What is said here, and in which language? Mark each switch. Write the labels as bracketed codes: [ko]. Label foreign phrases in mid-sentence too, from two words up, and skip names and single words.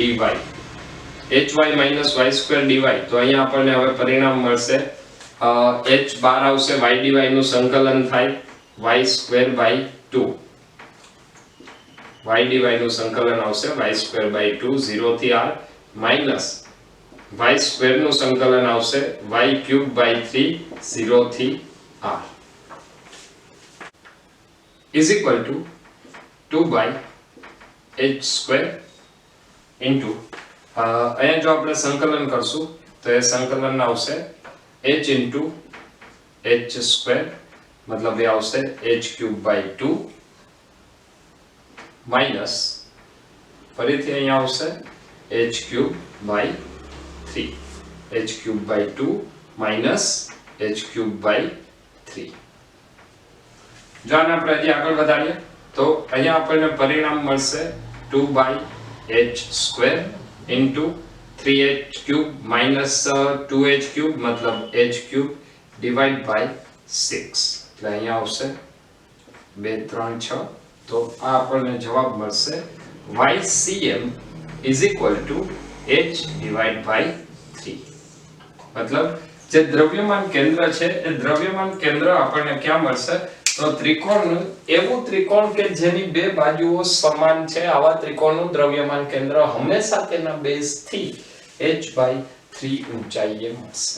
[en] hy minus y square dy. [gu] તો અહીંયા આપણને હવે પરિણામ મળશે h બાર આવશે, y dy નું સંકલન થાય [en] y square by 2. [gu] y dy નું સંકલન આવશે [en] y square by 2 0 [gu] થી [en] r minus y square [gu] નું સંકલન આવશે [en] y cube by 3 0 [gu] થી r [en] is equal to 2 by h square into [gu] અહીંયા જો આપણે સંકલન કરશું તો એ સંકલન આવશે [en] h into h square, [gu] મતલબ એ આવશે [en] h cube by 2 minus [gu] ફરીથી અહીંયા આવશે [en] h cube by 3. h cube by 2 minus h cube by 3. [gu] જો આને આપણે હજી આગળ વધારીએ તો અહીંયા આપણને પરિણામ મળશે [en] 2 by h square into 3h cube minus 2h cube, [gu] મતલબ [en] h cube divided by 6. [gu] એટલે અહીંયા આવશે 2 3 6. તો આ આપણને જવાબ મળશે [en] YCM is equal to h divided by 3. [gu] મતલબ જે દ્રવ્યમાન કેન્દ્ર છે એ દ્રવ્યમાન કેન્દ્ર આપણને ક્યાં મળશે? તો ત્રિકોણનું એવું ત્રિકોણ કે જેની બે બાજુઓ સમાન છે, આવા ત્રિકોણનું દ્રવ્યમાન કેન્દ્ર હંમેશા તેના બેઝથી h/3 ઊંચાઈએ મળશે.